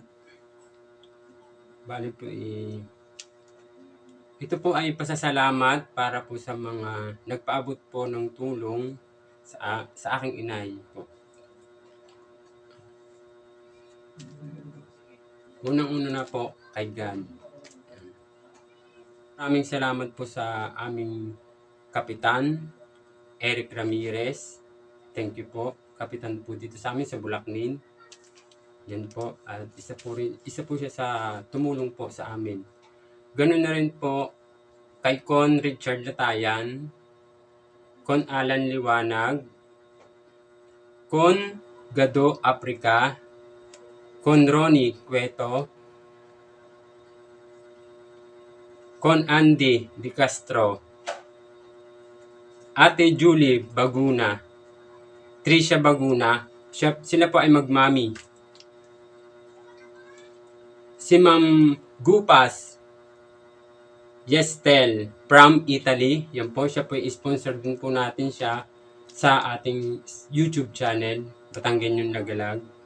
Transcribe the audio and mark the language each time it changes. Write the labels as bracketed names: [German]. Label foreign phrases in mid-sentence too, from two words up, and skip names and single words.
[Filipino] Bali po ito po ay pasasalamat para po sa mga nagpaabot po ng tulong sa aking inay po. Unang-una na po kay God. Maraming salamat po sa aming kapitan, Eric Ramirez. [English] Thank you po. [Filipino] Kapitan po dito sa amin sa Bulacnin. Yan po. At isa po siya sa tumulong po sa amin. Ganun na rin po kay Con Richard Latayan, Con Alan Liwanag, Con Gado Africa, Con Ronnie Cueto, Con Andy Di Castro, Ate Julie Baguna, Tricia Baguna, sila po ay magmami. Si Ma'am Gupas Yestel from Italy, yan po, siya po sponsor din po natin siya sa ating [English] YouTube channel, [Filipino] Batanggenyong Lagalag.